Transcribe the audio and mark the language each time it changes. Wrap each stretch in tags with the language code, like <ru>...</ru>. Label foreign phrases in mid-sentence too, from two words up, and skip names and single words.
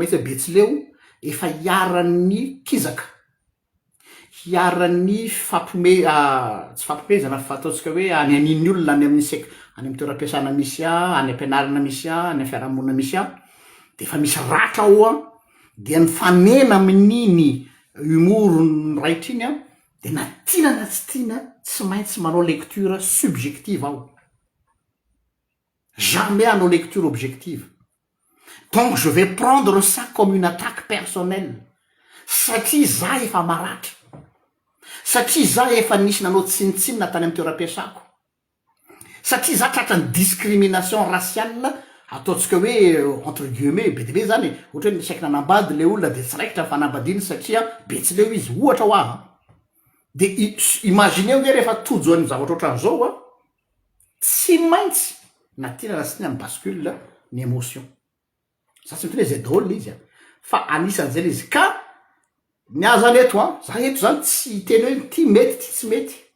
<mg>mety hoe betsileo efa hiaran'ny kizaka hiaran'ny fampome tsy fampomezana fa ataontsika hoe any aniny olona any amin'ny sek any amin'ny toeram-piasana misy any ampianarana misy any amin'ny fiarahamonina misy de efa misy ratra ao de ny fanena amin'iny humour ny raitra iny de na tiana na tsy tiana tsy maintsy manao</mg> <fr>lecture subjective</fr> <mg>aho jamais hanao</mg> <fr>lecture objective. Donc je vais prendre ça comme une attaque personnelle</fr> <mg>satria za efa maratra satria za efa nisy nanao tsinitsinina tany amin'ny toeram-piasako satria za tratrany</mg> <fr>discrimination raciale</fr> <mg>ataontsika hoe</mg> <fr>entre guillemets</fr> <mg>be debe zany ohatra hoe saiky nanambady le olona de tsy raikitra fanambadiny satria betsileo izy ohatra ho aha de imagineo nge rehefa tojo any zavatra ohatran'izao tsy maintsy na tiana na tsy tiana ny bascule ny émotion za tsy miteny hoe zay daholo izy fa anisan'zay le izy ka ny azany eto za eto zany tsy teny hoe ty mety ty tsy mety</mg>